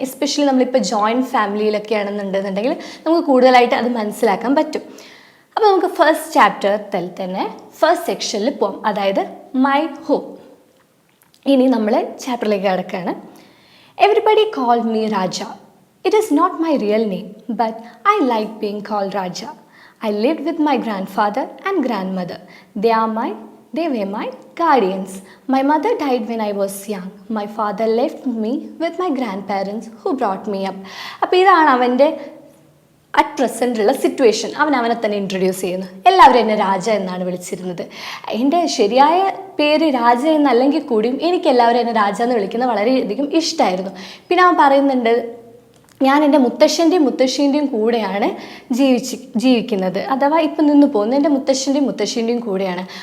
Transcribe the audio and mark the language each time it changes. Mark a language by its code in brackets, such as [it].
[ml] Especially നമ്മളിപ്പോൾ joint ഫാമിലിയിലൊക്കെ ആണെന്നുണ്ടെന്നുണ്ടെങ്കിൽ നമുക്ക് കൂടുതലായിട്ട് അത് മനസ്സിലാക്കാൻ പറ്റും. അപ്പോൾ നമുക്ക് ഫസ്റ്റ് ചാപ്റ്ററിൽ തന്നെ ഫസ്റ്റ് സെക്ഷനിൽ പോകാം, അതായത് മൈ ഹോം. ഇനി നമ്മൾ ചാപ്റ്ററിലേക്ക് കിടക്കുകയാണ്. [en] Everybody call me Raja. It is not my real name, but I like being called Raja. I lived with my grandfather and grandmother. They were my guardians. My mother died when I was young. My father left me with my grandparents who brought me up. [ml] അപ്പോൾ ഇതാണ് അവൻ്റെ at പ്രസൻറ്റുള്ള situation. അവനെ തന്നെ introduce ചെയ്യുന്നു. എല്ലാവരും എന്നെ രാജ എന്നാണ് വിളിച്ചിരുന്നത്. എൻ്റെ ശരിയായ പേര് രാജ എന്നല്ലെങ്കിൽ കൂടിയും എനിക്ക് എല്ലാവരും എന്നെ രാജ എന്ന് വിളിക്കുന്നത് വളരെയധികം ഇഷ്ടമായിരുന്നു. പിന്നെ അവൻ പറയുന്നുണ്ട്, ഞാൻ എൻ്റെ മുത്തശ്ശൻ്റെയും കൂടെയാണ് ജീവിക്കുന്നത്, അഥവാ ഇപ്പം നിന്ന് പോകുന്നത് എൻ്റെ മുത്തശ്ശൻ്റെയും കൂടെയാണ്.